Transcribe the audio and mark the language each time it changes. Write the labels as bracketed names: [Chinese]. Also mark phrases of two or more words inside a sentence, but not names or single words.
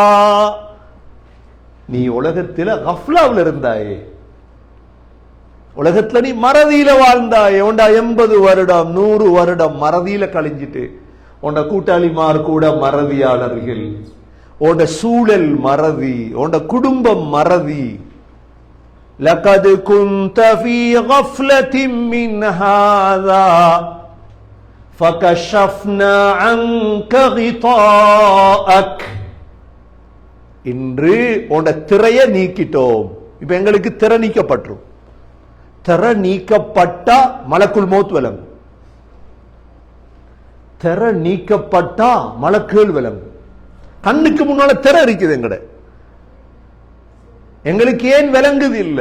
[Tamil] நீ உலகத்துல கஃப்லாவில் இருந்தாயே, உலகத்துல நீ மறதியில வாழ்ந்தாயே. உண்ட 80 வருடம் 100 வருடம் மறதியில கழிஞ்சிட்டு, உண்ட கூட்டாளிமார் கூட மறதியாளர்கள், உண்ட சூழல் மறதி, உண்ட குடும்பம் மறதி. [Arabic] لقد كنت في غفلة من هذا فكشفنا عنك غطاءك. [Tamil] இன்று உண்ட திரைய நீக்கிட்டோம். இப்ப எங்களுக்கு திரை நீக்கப்பட்டுரும். திரை நீக்கப்பட்டா [Arabic] ملك الموت [Tamil] விளங்கும், திரை நீக்கப்பட்டா மலக்குகள் விளங்கும். கண்ணுக்கு முன்னால திரை இருக்குது எங்கட, எங்களுக்கு ஏன் விளங்குது இல்லை?